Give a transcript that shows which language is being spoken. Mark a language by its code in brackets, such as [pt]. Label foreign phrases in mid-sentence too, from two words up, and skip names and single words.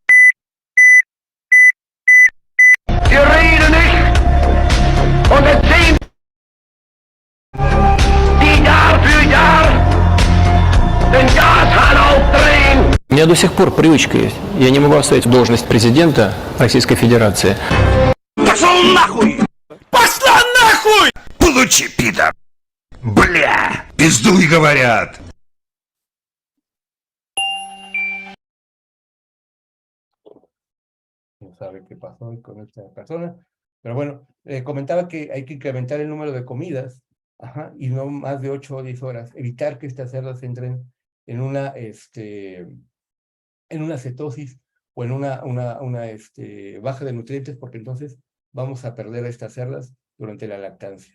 [ru] У меня до сих пор привычка есть. Я не могу оставить должность президента Российской Федерации. Пошел нахуй! Пошла нахуй! Получи, пидор! Бля! Пиздуй, говорят! [es] No sabe qué pasó con esta persona. Pero bueno, comentaba que hay que incrementar el número de comidas, ajá, y no más de 8 o 10 horas. Evitar que estas cerdas entren en una cetosis o en una baja de nutrientes, porque entonces vamos a perder a estas cerdas durante la lactancia.